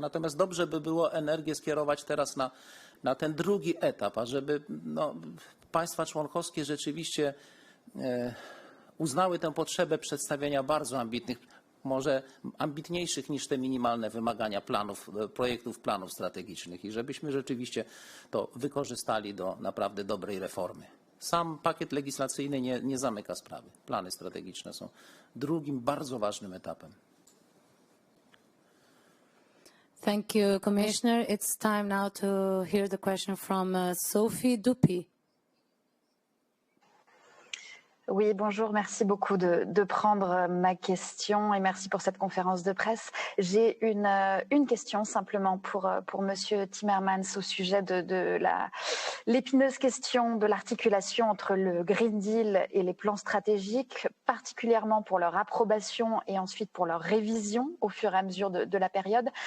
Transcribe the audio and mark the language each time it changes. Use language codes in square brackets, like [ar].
[pl] Natomiast dobrze by było energię skierować teraz na ten drugi etap, ażeby państwa członkowskie rzeczywiście uznały tę potrzebę przedstawienia bardzo ambitnych, może ambitniejszych niż te minimalne wymagania projektów planów strategicznych i żebyśmy rzeczywiście to wykorzystali do naprawdę dobrej reformy. Sam pakiet legislacyjny nie zamyka sprawy. Plany strategiczne są drugim bardzo ważnym etapem. [en] Thank you, Commissioner. It's time now to hear the question from Sophie Dupuy. [fr] Oui, bonjour. Merci beaucoup de prendre ma question et merci pour cette conférence de presse. J'ai une question simplement pour Monsieur Timmermans au sujet de l'épineuse question de l'articulation entre le Green Deal et les plans stratégiques, particulièrement pour leur approbation et ensuite pour leur révision au fur et à mesure de la période.